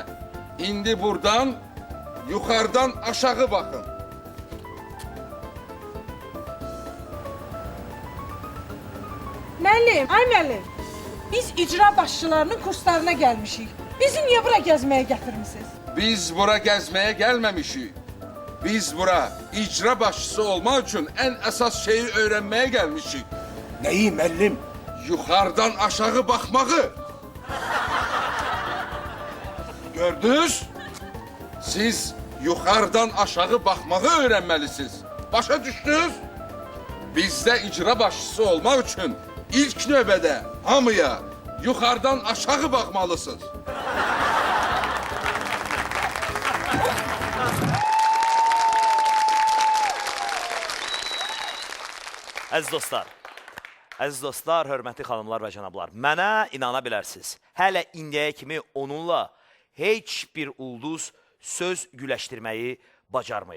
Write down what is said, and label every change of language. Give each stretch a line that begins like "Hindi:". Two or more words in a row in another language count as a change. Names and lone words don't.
Turkish: İndi buradan yukarıdan aşağı bakın.
Azerbaijani: Müəllim, ay müəllim. Biz icra başçılarının kurslarına gəlmişik. Bizi niyə bura gəzməyə gətirmisiniz?
Turkish: Biz bura gezmeye gelmemişik. Biz bura icra başçısı olmak için en esas şeyi öğrenmeye gelmişik.
Azerbaijani: Nəyi müəllim?
Turkish: Yukarıdan aşağı bakmağı.
Azerbaijani: Gördünüz?
Turkish: Siz yukarıdan aşağı bakmağı öğrenmelisiniz.
Azerbaijani: Başa düştünüz?
Turkish: Bizde icra başçısı olmak için
Azerbaijani: ilk növbədə hamıya yuxarıdan aşağı baxmalısınız. Əziz dostlar, hörmətli xanımlar və cənablar, mənə inana bilərsiniz, hələ indiyə kimi onunla heç bir ulduz söz güləşdirməyi bacarmayıb.